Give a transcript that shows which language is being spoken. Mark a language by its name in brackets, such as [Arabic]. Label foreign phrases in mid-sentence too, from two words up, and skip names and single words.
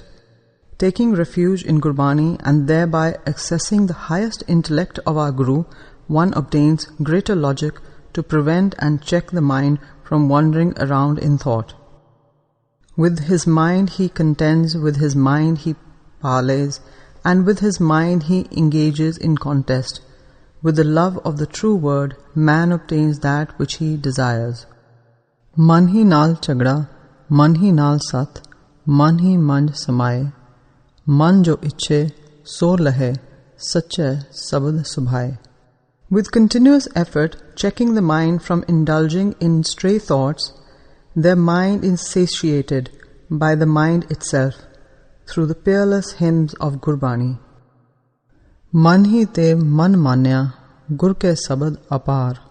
[English] Taking refuge in Gurbani and thereby accessing the highest intellect of our Guru, one obtains greater logic to prevent and check the mind from wandering around in thought. With his mind he contends, with his mind he parleys, and with his mind he engages in contest. With the love of the true word, man obtains that which he desires. [Punjabi] ਮਨ ਹੀ ਨਾਲਿ ਝਗੜਾ, ਮਨ ਹੀ ਨਾਲਿ ਸਥ, ਮਨ ਹੀ ਮੰਝਿ ਸਮਾਇ, ਮਨੁ ਜੋ ਇਛੇ, ਸੋ ਲਹੈ, ਸਚੈ ਸਬਦਿ ਸੁਭਾਇ. [English] With continuous effort, checking the mind from indulging in stray thoughts, their mind is satiated by the mind itself through the peerless hymns of Gurbani. [Punjabi] ਮਨ ਹੀ ਤੇ ਮਨੁ ਮਾਨਿਆ, ਗੁਰ ਕੈ ਸਬਦਿ ਅਪਾਰਿ.